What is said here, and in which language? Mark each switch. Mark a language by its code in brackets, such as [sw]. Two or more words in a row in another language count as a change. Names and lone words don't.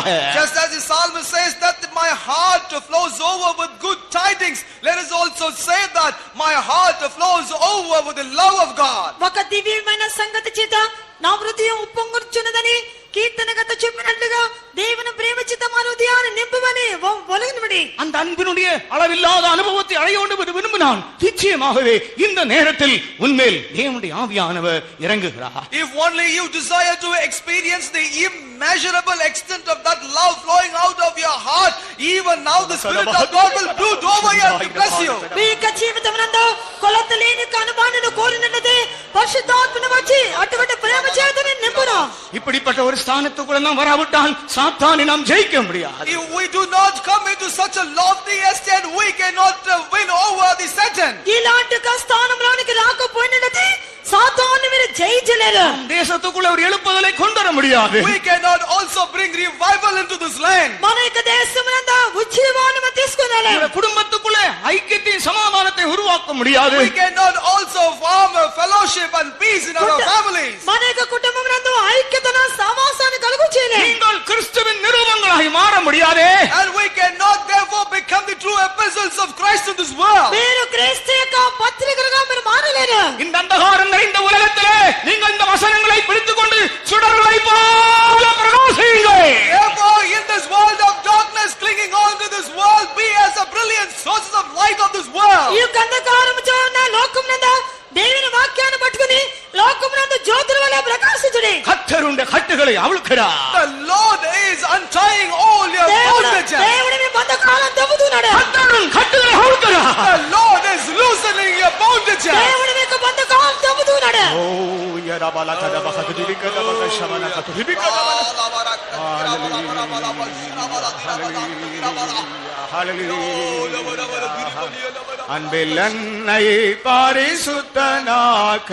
[en] Just as the psalmist says that my heart flows over with good tidings, let us also say that my heart flows over with the love of God. [te] ఒక దివ్యమైన సంగతి చేత నా హృదయం ఉప్పొంగుచున్నదని కీర్తనగత చెప్పినట్లుగా దేవుని ప్రేమ చేత మన హృదయాన్ని నింపమని ఒలగనివిడి. [ta] அந்த அன்பினுடைய அளவில்லாத அனுபவத்தை அடைய வேண்டும் என்று விரும்பினான் நிச்சயமாகவே இந்த நேரத்தில் உன்மேல் தேவனுடைய ஆவியானவர் இறங்குகிறார். [en] If only you desire to experience the immeasurable extent of that love flowing out of your heart, even now the Spirit of God will brood over you and bless you. [te] మీ యొక్క జీవితమునందు కొలతలేని అనుభవాన్ని కోరినట్లయితే పరిశుద్ధాత్మను వచ్చి అటువంటి ప్రేమ చేత నింపును. [ta] இப்படிப்பட்ட ஒரு ஸ்தானத்துக்குள்ள நாம் வராவிட்டால் சாத்தானை நாம் ஜெயிக்க முடியாது. [en] If we do not come into such a lofty estate, we cannot win over the Satan. [te] ఇలాంటి స్థానంలోనికి రాకపోయినట్లయితే సాతాను మీరు జయించలేరు. [ta] தேசத்துக்குள்ள ஒரு எழுப்புதலை கொண்டு வர முடியாது. [en] We cannot also bring revival into this land. [te] మన యొక్క దేశమునందు ఉజ్జీవాన్ని తీసుకురాలేరు. [ta] குடும்பத்துக்குள்ள ஐக்கியத்தையும் சமாதானத்தை உருவாக்க முடியாது. [en] We cannot also form a fellowship and peace in our families. [te] మన యొక్క కుటుంబమునందు ఐక్యతను సమాసాన్ని కలుగు చేయలేరు. [ta] நீங்கள் கிறிஸ்துவின் நிரூபங்களாய் மாற முடியாதே. [en] And we cannot therefore become the true epistles of Christ in this world. [te] మీరు క్రీస్తు యొక్క పత్రికలుగా మీరు మారలేరు. [ta] இந்த அந்தகாரம் நிறைந்த உலகத்திலே நீங்கள் இந்த வசனங்களை பிடித்துக்கொண்டு சுடர்களை போல பிரகாசியுங்கள். [en] Therefore, in this world of darkness, clinging on to this world, be as a brilliant sources of light of this world. [te] ఈ అంధకారముతో ఉన్న లోకమునందు దేవుని వాక్యాన్ని పట్టుకొని లోకమునందు జ్యోతుల వలె ప్రకాశించుడి. [ta] கர்த்தருடைய கட்டுகளை அவிழ்க்கிறார். [en] The Lord is untying all your bondages. [te] దేవుడు మీ బంధకాలను తెంపుతున్నాడు. [ta] கர்த்தரின் கட்டுகளை அவிழ்க்கிறார். [en] The Lord is loosening your bondages. [te] దేవుడు మీకు బంధకాలను తెంపుతున్నాడు. ఓ యరబల కదబ కదిలి కదబ శమన కదిలి కదబ [ta] அன்பில் அன்னை பரிசுத்தனாக்க